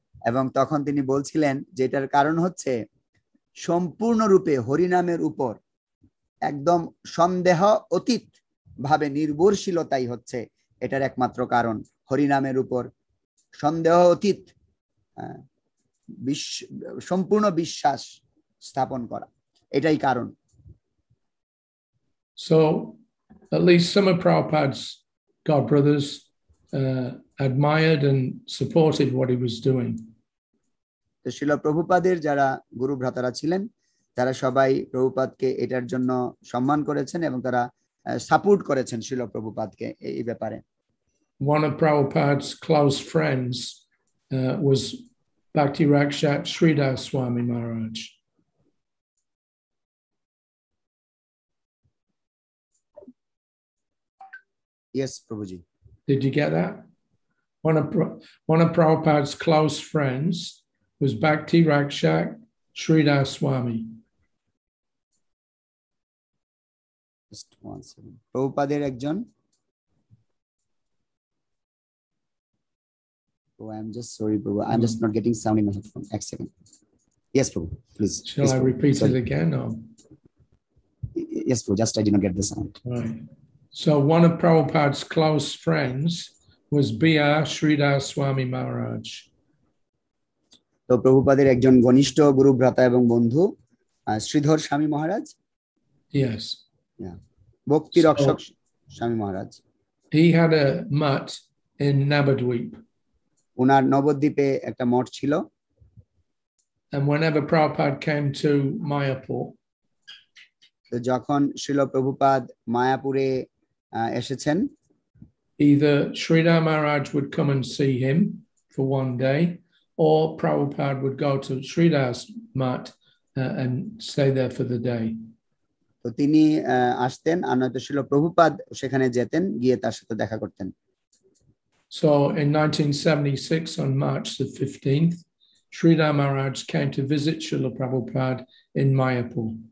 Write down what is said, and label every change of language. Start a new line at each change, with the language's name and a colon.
Bangla: এবং তখন তিনি বলছিলেন যেটার কারণ হচ্ছে সম্পূর্ণরূপে হরিনামের উপর একদম সন্দেহ অতীত ভাবে নির্ভরশীলতাই হচ্ছে এটার একমাত্র কারণ। হরিনামের উপর সন্দেহ অতীত সম্পূর্ণ বিশ্বাস স্থাপন করা, এটাই কারণ।
English: So at least some of Prabhupada's God brothers admired and supported what he was doing.
Bangla: তো শিল প্রভুপাদের যারা গুরু ভ্রাতারা ছিলেন তারা সবাই প্রভুপাদকে এটার জন্য সম্মান করেছেন এবং তারা সাপোর্ট করেছেন শিল প্রভুপাদকে এই ব্যাপারে।
English: One of Prabhupada's close friends was Bhakti Rakshat Sridhar Swami Maharaj. Yes, Prabhuji. Did you get that? One of Prabhupada's close friends was Bhakti Rakshat Sridhar Swami. Just one second.
Bangla: Prabhupader ekjon.
English: Oh, I'm just sorry, Prabhu. I'm just not getting sound in my headphone. A second. Yes, Prabhu. Please. Shall please, I Prabhu. repeat Sorry. it again? Or? Yes, Prabhu. Just I did not get the sound. Right. So one of Prabhupada's close friends was B.R. Sridhar Swami Maharaj.
Bangla: তো প্রভুপাদের একজন ঘনিষ্ঠ গুরু ভ্রাতা এবং বন্ধু শ্রীধর স্বামী মহারাজ।
English: Yes. Yeah.
Bangla: ভক্তি রক্ষক স্বামী মহারাজ।
English: He had a mutt in Navadvip.
Bangla: ওনার নবদ্বীপে একটা মঠ ছিল।
English: And whenever Prabhupada came to Mayapur,
Bangla: তো যখন শ্রীল প্রভুপাদ মায়াপুরে এসেছেন,
English: either Sridhar Maharaj would come and see him for one day, or Prabhupada would go to Sridhar's mutt and stay there for the day.
Bangla: তো তিনি আসতেন আর নয়তো শ্রীল প্রভুপাদ সেখানে যেতেন, গিয়ে তার সাথে দেখা করতেন।
English: So in 1976, on March the 15th, Sridhar Maharaj came to visit Srila Prabhupada in Mayapur.